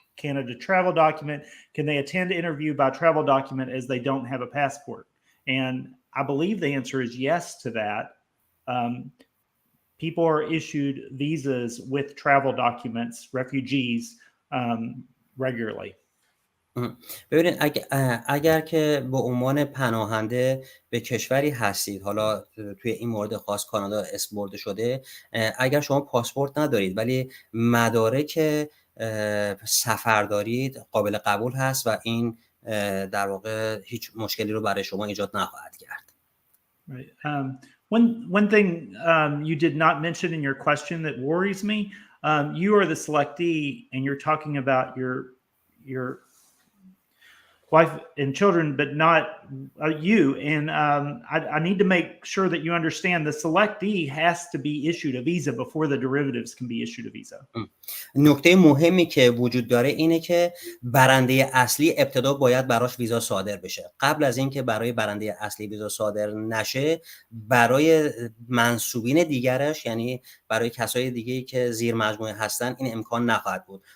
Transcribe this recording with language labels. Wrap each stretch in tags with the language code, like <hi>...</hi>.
<en>Canada travel document? Can they attend interview by travel document as they don't have a passport? And I believe the answer is yes to that. People are issued visas with travel documents, refugees, regularly.</en> <fa>ببینید اگر که به عنوان پناهنده به کشوری هستید، حالا توی این مورد خاص کانادا اسم برده شده، اگر شما پاسپورت ندارید ولی مدارک سفر دارید قابل قبول هست و این در واقع هیچ مشکلی رو برای شما ایجاد نخواهد کرد.</fa> <en>Right. One thing you did not mention in your question that worries me, you are the selectee and you're talking about your wife and children, but not you. And I need to make sure that you understand the selectee has to be issued a visa before the derivatives can be issued a visa.</en> <fa>نکته مهمی که وجود داره اینه که برنده اصلی ابتدا باید براش ویزا صادر بشه. قبل از اینکه برای برنده اصلی ویزا صادر نشه، برای منسوبین دیگرش، یعنی برای کسای دیگه‌ای که زیر مجموعه هستن، این امکان نخواهد بود.</fa>